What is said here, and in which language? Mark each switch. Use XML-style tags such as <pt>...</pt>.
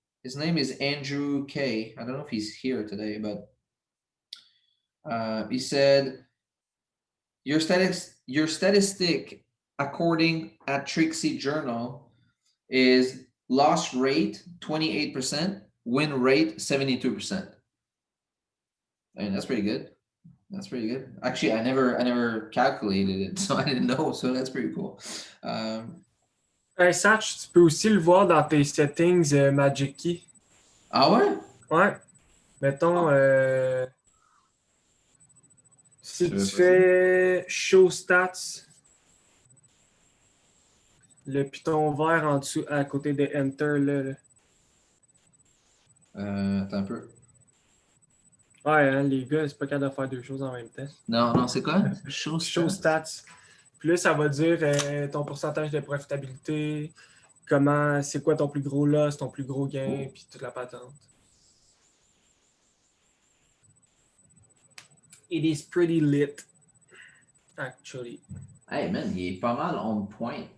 <en>His name is Andrew K. I don't know if he's here today, but he said your statistic according at Trixie Journal is loss rate 28%, win rate 72%. I mean, that's pretty good. That's pretty good. Actually, I never calculated it, so I didn't know. So that's pretty cool.</en> <fr>Hey, Satch, tu peux aussi le voir dans tes settings Magic Key. Ah ouais? Ouais. Mettons, si Je tu vais fais Show Stats, le piton vert en dessous, à côté de Enter, là. Attends un peu. Ouais, hein, les gars, c'est pas capable de faire deux choses en même temps. Non, non, c'est quoi? Show Show Stats. Puis là, ça va dire ton pourcentage de profitabilité, c'est quoi ton plus gros loss, ton plus gros gain, puis toute la patente.</fr> <en>It is pretty lit, actually.</en> <fr>Hey man, il est pas mal on point.</fr>